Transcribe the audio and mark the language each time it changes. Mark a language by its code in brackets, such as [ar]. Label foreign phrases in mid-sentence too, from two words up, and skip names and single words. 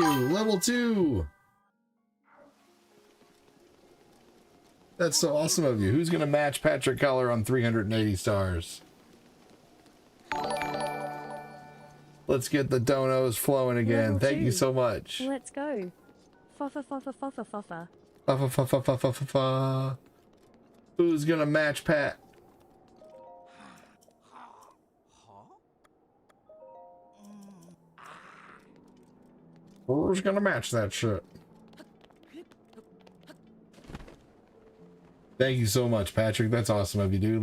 [en] Level 2. That's so awesome of you. Who's going to match Patrick Keller on 380 stars? Let's get the donos flowing again. Level Thank you 2. so much. Let's go. Foffa foffa foffa foffa. Fa, fa, fa, fa, fa, fa, fa, fa. Who's going to match Pat? Who's going to match that shit? Thank you so much, Patrick. That's awesome of you, dude.